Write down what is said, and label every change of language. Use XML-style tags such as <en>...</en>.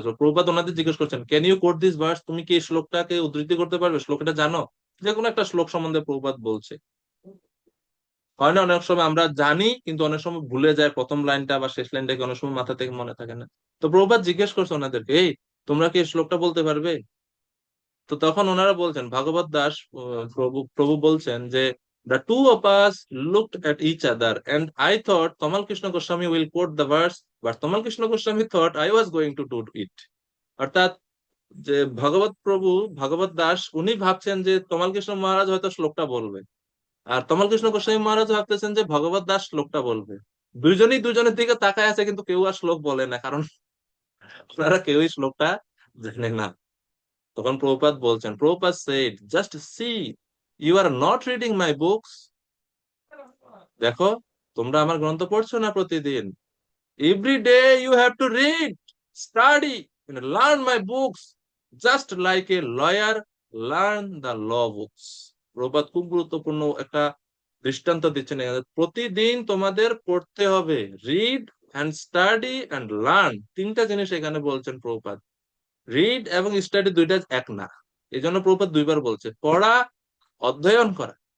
<bn>তো প্রভুপাদ ওনাদের জিজ্ঞেস করছেন,</bn> <en>can you quote this verse,</en> <bn>তুমি কি এই শ্লোকটাকে উদ্ধৃতি করতে পারবে, শ্লোকটা জানো? যে কোনো একটা শ্লোক সম্বন্ধে প্রভুপাদ বলছে। হয় না, অনেক সময় আমরা জানি কিন্তু অনেক সময় ভুলে যায় প্রথম লাইনটা বা শেষ লাইনটা, কি অনেক সময় মাথা থেকে মনে থাকে না। তো প্রভুপাদ জিজ্ঞেস করছে ওনাদেরকে, এই তোমরা কি এই শ্লোকটা বলতে পারবে? তো তখন ওনারা বলছেন, ভাগবত দাস, প্রভু প্রভু বলছেন যে,</bn> <en>the two of us looked at each other and I thought Tamal Krishna Goswami will quote the verse, but Tamal Krishna Goswami thought I was going to do it.</en> <bn>অর্থাৎ যে ভগবত দাস উনি ভাবছেন যে তমাল কৃষ্ণ মহারাজ হয়তো শ্লোকটা বলবে, আর তমাল কৃষ্ণ গোস্বামী মহারাজ ভাবতেছেন যে ভগবত দাস শ্লোকটা বলবে। দুইজনই দুজনের দিকে তাকায় আছে, কিন্তু কেউ আর শ্লোক বলে না, কারণ ওনারা কেউই শ্লোকটা জানে না। তখন প্রভুপাদ বলছেন,</bn> <en>Prabhupada said, just see, you are not reading my books.</en> <bn>দেখো, তোমরা আমার গ্রন্থ পড়ছো না প্রতিদিন।</bn> <en>Every day you have to read, study, and learn my books, just like a lawyer learn the law books.</en> <bn>Prabhupada খুব গুরুত্বপূর্ণ একটা দৃষ্টান্ত দিচ্ছেন এখানে। প্রতিদিন তোমাদের পড়তে হবে,</bn> <en>read and study and learn,</en> <bn>তিনটা জিনিস এখানে বলছেন প্রভুপাদ। রিড এবং স্টাডি দুইটা এক না, এই জন্য প্রভুপাদ দুইবার বলছে, পড়া, অধ্যয়ন করা।</bn>